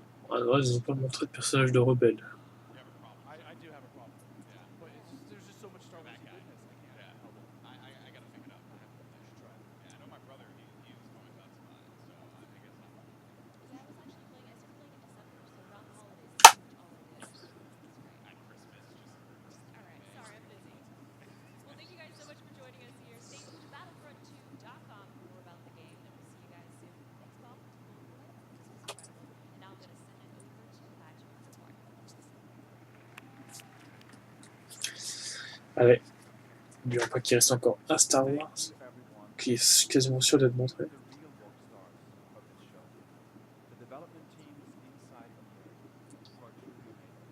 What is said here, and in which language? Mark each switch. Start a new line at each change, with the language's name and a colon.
French: Ah non, ils ont pas montré de personnage de rebelle.
English: You have a problem. I do have a problem. Yeah. But it's just, there's just so much Star Wars goodness. I can't help it. I gotta pick it up. I should try it. Yeah, I know my brother. He was going nuts about it. So I guess I'm. Yeah, I was actually playing. I started playing in December, so around the holidays, is pretty much all I did. That's great. At Christmas, just. All right, sorry, I'm busy. Well, thank you guys so much for joining us here. Stay tuned to Battlefront2.com for more about the game, and we'll see you guys soon. Thanks, Paul. This was incredible. And now I'm gonna send it over to Patrick for more.
French: Allez. N'oublions pas qu'il reste encore un Star Wars qui est quasiment sûr d'être montré.
English: The real rock stars of this show. The development teams inside of EA who are truly amazing.